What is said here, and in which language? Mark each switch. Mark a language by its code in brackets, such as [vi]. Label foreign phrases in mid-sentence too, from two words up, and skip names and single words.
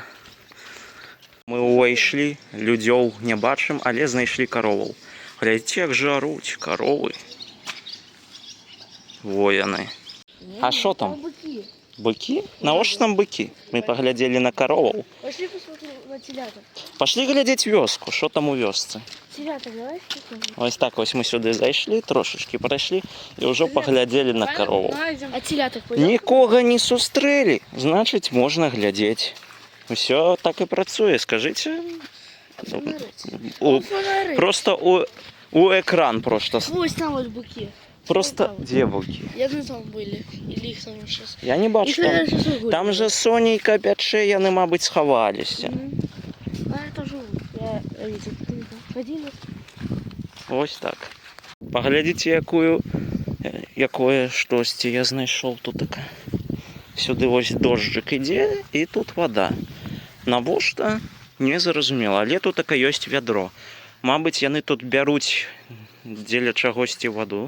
[be] Мы ўвайшлі, людзёў не бачым, але знайшлі кароваў. Глядзіце, як жаруць каровы. Во яны. А што там? [ru] Быки. [be] Быкі? Навошта там быкі? Мы паглядзелі на кароваў. [ru] Пошли посмотрим на теляток. [be] Пашлі глядзець вёску, што там у вёсцы. [ru] Теляток, давай посмотрим. [be] Вось так вось мы сюды зайшлі, трошачкі прайшлі і ўжо паглядзелі на карову. [ru] А теляток пойдем? [be] Нікога не сустрэлі, значыць, можна глядзець. Усё так і працуе, скажыце. [ru] Просто у экран просто. Ось там вот быки. [be] Просто дзе быкі? [ru] Я думаю, там были. Или их там сейчас. [be] Я не бачу там. Там же сонейка пячэ, яны, мабыць, схаваліся. [ru] А это живут. Я видел. Ходили. Ось так. [be] Паглядзіце, якое штосьці я знайшоў тут така. Сюды вось дожджык ідзе, і тут вада. Навошта? Не зразумела. Але тут така ёсць вядро. Мабыць, яны тут бяруць дзеля чагосьці ваду.